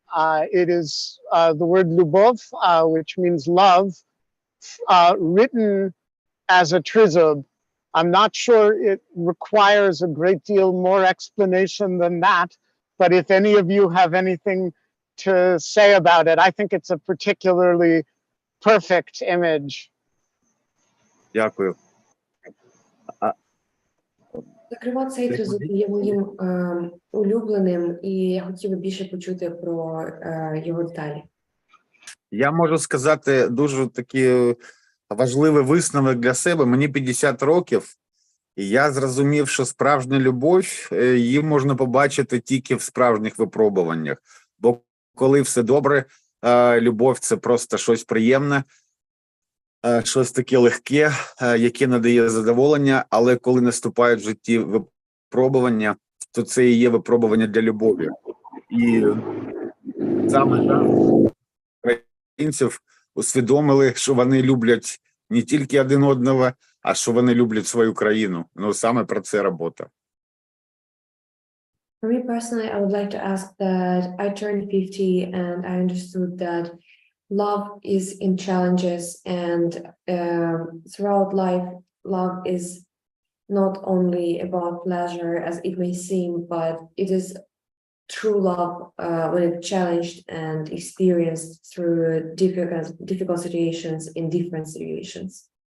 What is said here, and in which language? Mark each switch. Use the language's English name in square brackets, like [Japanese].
[English] It is the word lubov, which means love, written as a trizub. I'm not sure it requires a great deal more explanation than that, but if any of you have anything to say about it, I think it's a particularly perfect image. [Ukrainian] Дякую. Зокрема, цей тризуб є моїм улюбленим, і я хотіла більше почути про його деталі. Я можу сказати дуже такий важливий висновок для себе. Мені 50 років, і я зрозумів, що справжня любов, її можна побачити тільки в справжніх випробуваннях. Бо коли все добре, любов – це просто щось приємне, щось таке легке, яке надає задоволення, але коли наступають в житті випробування, то це і є випробування для любові. І саме українців усвідомили, що вони люблять не тільки один одного, а що вони люблять свою країну. Ну, саме про це робота. [English] For me personally, I would like to ask that I turned 50 and I understood that love is in challenges, and throughout life, love is not only about pleasure as it may seem, but it is true love when it's challenged and experienced through difficult situations in different situations.